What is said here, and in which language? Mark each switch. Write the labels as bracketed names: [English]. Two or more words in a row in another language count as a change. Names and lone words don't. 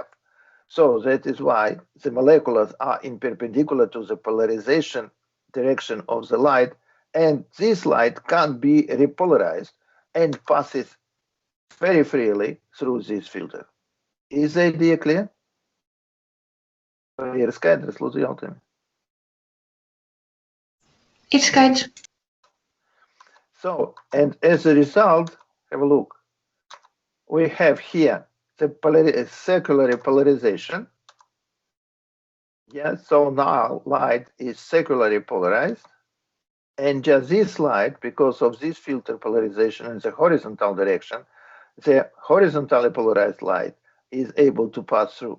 [English] So that is why the molecules are in perpendicular to the polarization direction of the light, and this light can't be repolarized and passes very freely through this filter. Is the idea clear? [Latvian] Ir skaidrs, lūdzu, jautājumi. Ir skaidrs. [English] So, and as a result, have a look. We have here the circular polarization. Yeah, so now light is circularly polarized. And just this light, because of this filter polarization in the horizontal direction, the horizontally polarized light is able to pass through.